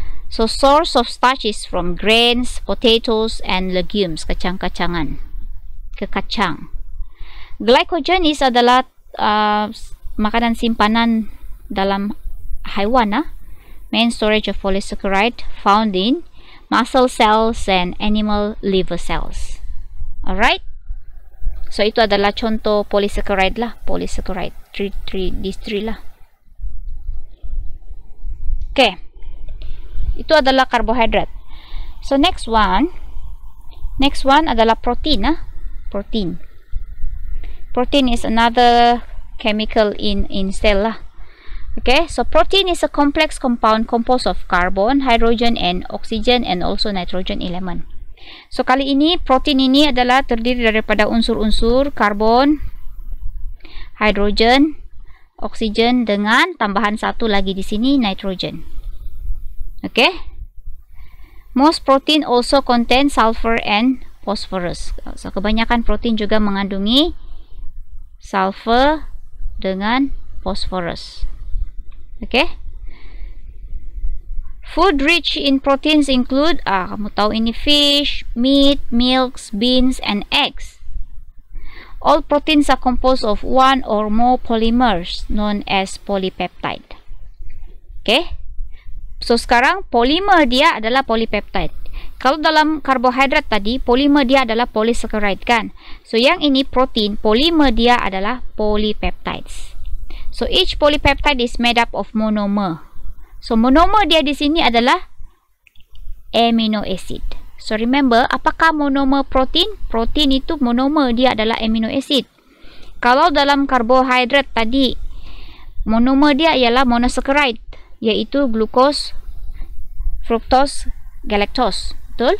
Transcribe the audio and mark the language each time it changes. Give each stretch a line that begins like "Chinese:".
English: So source of starch is from grains, potatoes, and legumes,
Malay: kacang-kacangan, kekacang. Glycogen is adalah makanan simpanan dalam haiwan.
English: Main storage of polysaccharide found in muscle cells and animal liver cells. Alright?
Malay: So itu adalah contoh polysaccharide lah. Polysaccharide.
English: These three lah.
Malay: Okay. Itu adalah carbohydrate. So next one adalah protein.
English: Protein. Protein is another chemical in cell lah. Okay, so protein is a complex compound composed of carbon, hydrogen, and oxygen, and also nitrogen element.
Malay: So kali ini protein ini adalah terdiri daripada unsur-unsur karbon, hydrogen, oxygen dengan tambahan satu lagi di sini, nitrogen. Okay.
English: Most protein also contain sulfur and phosphorus.
Malay: So kebanyakan protein juga mengandungi sulfur dengan phosphorus. Okay.
English: Food rich in proteins include,
Malay: kamu tahu ini,
English: fish, meat, milks, beans, and eggs. All proteins are composed of one or more polymers known as polypeptide. Okay.
Malay: So sekarang polimer dia adalah polypeptide. Kalau dalam karbohidrat tadi, polimer dia adalah polysaccharide kan. So yang ini protein, polimer dia adalah polypeptides.
English: So each polypeptide is made up of monomer.
Malay: So monomer dia di sini adalah amino acid. So remember, apakah monomer protein? Protein itu monomer dia adalah amino acid. Kalau dalam karbohidrat tadi, monomer dia ialah monosaccharide, yaitu glucose, fructose, galactose. Betul?